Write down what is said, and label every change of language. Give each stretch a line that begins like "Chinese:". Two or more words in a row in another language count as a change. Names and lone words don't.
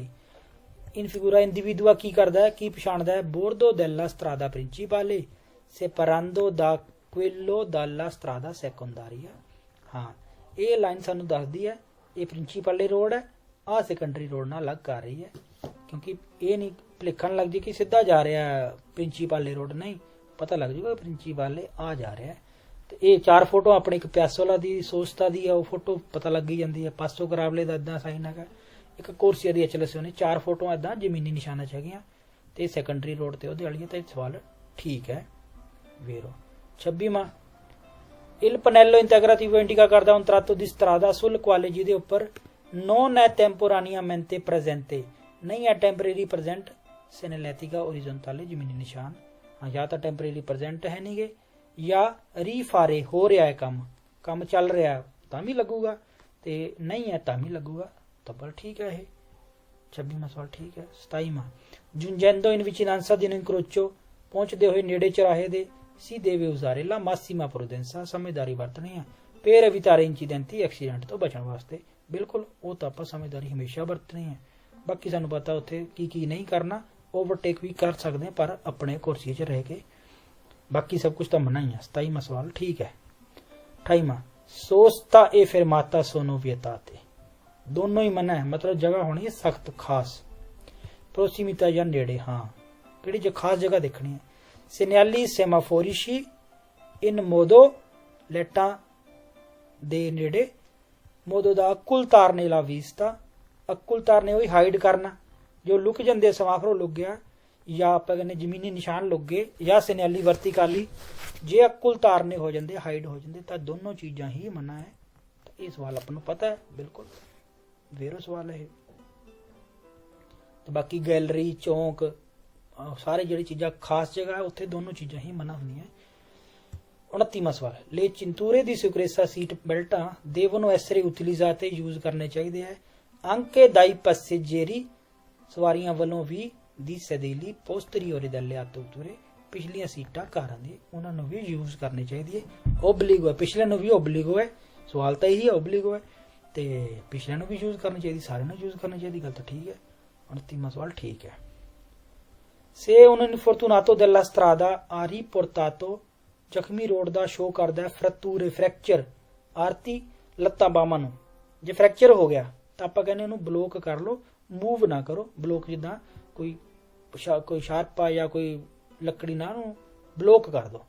Italian: in figura individua
Punjabi: ਕੀ ਕਰਦਾ ਹੈ, ਕੀ ਪਛਾਣਦਾ ਹੈ,
Italian: bordo della strada principale separando da quello dalla strada secondaria,
Punjabi: ਹਾਂ ਇਹ ਲਾਈਨ ਸਾਨੂੰ ਦੱਸਦੀ ਹੈ ਇਹ ਪ੍ਰਿੰਸੀਪਲ ਰੋਡ ਹੈ, ਆਹ ਸੈਕੰਡਰੀ ਰੋਡ ਨਾਲ ਅਲੱਗ ਕਰ ਰਹੀ ਹੈ, ਕਿਉਂਕਿ ਇਹ ਨਹੀਂ ਭੁਲੇਖਣ ਲੱਗ ਜੇ ਕਿ ਸਿੱਧਾ ਜਾ ਰਿਹਾ ਪ੍ਰਿੰਸੀਪਲ ਰੋਡ, ਨਹੀਂ ਪਤਾ ਲੱਗ ਜੂਗਾ ਪ੍ਰਿੰਸੀਪਲ ਆ ਜਾ ਰਿਹਾ। ਤੇ ਇਹ 4 ਫੋਟੋ ਆਪਣੇ ਇੱਕ ਪਿਆਸੋਲਾ ਦੀ ਸੋਸਤਾ ਦੀ ਆ, ਉਹ ਫੋਟੋ ਪਤਾ ਲੱਗ ਹੀ ਜਾਂਦੀ ਹੈ। ਪਾਸੋ ਕਰਾਵਲੇ ਦਾ ਇਦਾਂ ਸਾਈਨ ਹੈਗਾ, ਇੱਕ ਕੋਰਸੀਆ ਦੀ HLS ਨੇ 4 ਫੋਟੋ ਇਦਾਂ ਜ਼ਮੀਨੀ ਨਿਸ਼ਾਨਾਂ ਚ ਹੈਗੀਆਂ ਤੇ ਸੈਕੰਡਰੀ ਰੋਡ ਤੇ ਉਹਦੇ ਵਾਲੀਆਂ। ਤਾਂ ਇਹ ਸਵਾਲ ਠੀਕ ਹੈ। ਵੇਰੋ 26ਵਾਂ
Italian: Il pannello integrativo indica carta un tratto di strada sul quale
Punjabi: ਜਿਹਦੇ ਉੱਪਰ
Italian: non è temporaneamente presente,
Punjabi: ਨਹੀਂ ਹੈ
English: temporary present
Italian: segnaletica orizzontale
Punjabi: ਜ਼ਮੀਨੀ ਨਿਸ਼ਾਨ। ਹਾਂ, ਜਾਂ ਤਾਂ
English: temporary present
Punjabi: ਹੈ ਨਹੀਂਗੇ, ਜਾਂ ਰੀਫਾਰੇ ਹੋ ਰਿਹਾ ਹੈ ਕੰਮ ਚੱਲ ਰਿਹਾ ਤਾਂ ਵੀ ਲੱਗੂਗਾ, ਤੇ ਨਹੀਂ ਹੈ ਤਾਂ ਵੀ ਲੱਗੂਗਾ। ਤਬਲ ਠੀਕ ਹੈ ਇਹ 26ਵਾਂ ਸਵਾਲ ਠੀਕ ਹੈ। 27ਵਾਂ
Italian: giungendo in vicinanza di un incrocio,
Punjabi: ਪਹੁੰਚਦੇ ਹੋਏ ਨੇੜੇ ਚੌਰਾਹੇ ਦੇ
Italian: si deve usare la massima prudenza,
Punjabi: ਸਮਝਦਾਰੀ ਵਰਤਣੀ ਹੈ
Italian: per evitare incidenti
Punjabi: ਐਕਸੀਡੈਂਟ ਤੋਂ ਬਚਣ ਵਾਸਤੇ। ਬਿਲਕੁਲ ਉਹ ਤਾਂ ਆਪਾਂ ਸਮਝਦਾਰੀ ਹਮੇਸ਼ਾ ਵਰਤਣੀ ਹੈ। ਬਾਕੀ ਸਾਨੂੰ ਪਤਾ ਉੱਥੇ ਕੀ ਨਹੀਂ ਕਰਨਾ, ਓਵਰਟੇਕ ਵੀ ਕਰ ਸਕਦੇ ਹਾਂ ਪਰ ਆਪਣੇ ਕੁਰਸੀ 'ਚ ਰਹਿ ਕੇ, ਬਾਕੀ ਸਭ ਕੁਝ ਤਾਂ ਮਨਾ ਹੀ ਹੈ। 27ਵਾਂ ਸਵਾਲ ਠੀਕ ਹੈ। 28ਵਾਂ
Italian: sosta e fermata sono vietate,
Punjabi: ਦੋਨੋਂ ਹੀ ਮਨਾ ਹੈ, ਮਤਲਬ ਜਗ੍ਹਾ ਹੋਣੀ ਹੈ ਸਖਤ ਖਾਸ। prossimità ਜਾਂ ਨੇੜੇ, ਹਾਂ ਕਿਹੜੀ ਜੋ ਖਾਸ ਜਗ੍ਹਾ ਦੇਖਣੀ ਹੈ।
Italian: segnali semaforici in modo,
Punjabi: ਲੈਟਾਂ ਦੇ ਨੇੜੇ, modo ਦਾ
Italian: occultarne la vista,
Punjabi: occultarne ਉਹੀ ਹਾਈਡ ਕਰਨਾ, ਜੋ ਲੁਕ ਜਾਂਦੇ ਸਮਾਫਰੋ ਲੁਕ ਗਿਆ, ਜਾਂ ਆਪਾਂ ਕਹਿੰਦੇ ਜ਼ਮੀਨੀ ਨਿਸ਼ਾਨ ਲੁਕ ਗਏ, ਜਾਂ
Italian: segnali verticali
Punjabi: ਜੇ occultarne ਹੋ ਜਾਂਦੇ ਹਾਈਡ ਹੋ ਜਾਂਦੇ, ਤਾਂ ਦੋਨੋਂ ਚੀਜ਼ਾਂ ਹੀ ਮਨਾ ਹੈ। ਤਾਂ ਇਹ ਸਵਾਲ ਆਪਾਂ ਨੂੰ ਪਤਾ ਹੈ ਬਿਲਕੁਲ, ਵੇਰੋ ਸਵਾਲ ਹੈ। ਤੇ ਬਾਕੀ ਗੈਲਰੀ ਚੌਂਕ ਸਾਰੇ ਜਿਹੜੀ ਚੀਜ਼ਾਂ ਖਾਸ ਜਗ੍ਹਾ ਹੈ ਉੱਥੇ ਦੋਨੋਂ ਚੀਜ਼ਾਂ ਹੀ ਮਨਾ ਹੁੰਦੀਆਂ। 29ਵਾਂ ਸਵਾਲ
Italian: le cinture di sicurezza
English: seat belts
Italian: devono essere utilizzate,
Punjabi: ਯੂਜ਼ ਕਰਨੇ ਚਾਹੀਦੇ ਹੈ
Italian: anche dai passeggeri,
Punjabi: ਸਵਾਰੀਆਂ ਵੱਲੋਂ ਵੀ
Italian: di sedili posteriori dalle autovetture,
Punjabi: ਪਿਛਲੀਆਂ ਸੀਟਾਂ ਕਾਰਾਂ ਦੀ ਉਹਨਾਂ ਨੂੰ ਵੀ ਯੂਜ਼ ਕਰਨੀ ਚਾਹੀਦੀ ਹੈ। ਓਬਲੀਗੋ ਹੈ, ਪਿਛਲੇ ਨੂੰ ਵੀ ਓਬਲੀਗੋ ਹੈ, ਸਵਾਲ ਤਾਂ ਇਹੀ ਹੈ ਓਬਲੀਗੋ ਹੈ, ਤੇ ਪਿਛਲਿਆਂ ਨੂੰ ਵੀ ਯੂਜ਼ ਕਰਨੀ ਚਾਹੀਦੀ, ਸਾਰਿਆਂ ਨੂੰ ਯੂਜ਼ ਕਰਨੀ ਚਾਹੀਦੀ, ਗੱਲ ਤਾਂ ਠੀਕ ਹੈ। 29ਵਾਂ ਸਵਾਲ ਠੀਕ ਹੈ।
Italian: Se un infortunato della strada ha riportato,
Punjabi: ਜ਼ਖਮੀ ਰੋਡ ਦਾ ਸ਼ੋਅ ਕਰਦਾ ਹੈ ਫਰੈਕਚਰ, ਫ੍ਰੈਕਚਰ ਆਰਤੀ ਲੱਤਾਂ ਬਾਹਾਂ ਨੂੰ। ਜੇ ਫ੍ਰੈਕਚਰ ਹੋ ਗਿਆ ਤਾਂ ਆਪਾਂ ਕਹਿੰਦੇ ਉਹਨੂੰ ਬਲੋਕ ਕਰ ਲਓ, ਮੂਵ ਨਾ ਕਰੋ। ਬਲੋਕ ਜਿੱਦਾਂ ਕੋਈ ਸ਼ਾਰਪ ਆ ਜਾਂ ਕੋਈ ਲੱਕੜੀ ਨਾਲ ਉਹਨੂੰ ਬਲੋਕ ਕਰ ਦਿਓ।